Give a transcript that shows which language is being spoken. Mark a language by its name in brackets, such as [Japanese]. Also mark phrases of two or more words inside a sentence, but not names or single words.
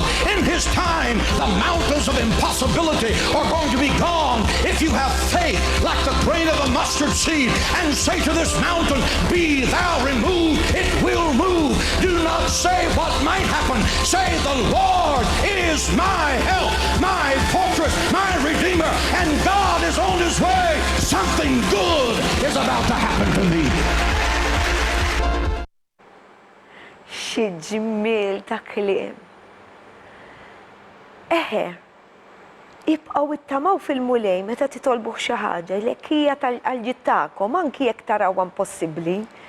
[English] In his time, the mountains of impossibility are going to be gone if you have faith like the grain of a mustard seed and say to this mountain, be thou removed. It will move. Do not say what might happen. Say, the Lord is my help, my fortress, my redeemer, and God is on his way. Something good is about to happen to me. [Maltese] Xi ġmiel ta' kliem. Ibqgħu ittamaw fil-Mulej meta titolbu xi ħaġa li hija tal-ġid tagħkom anki jekk tarawha impossibbli.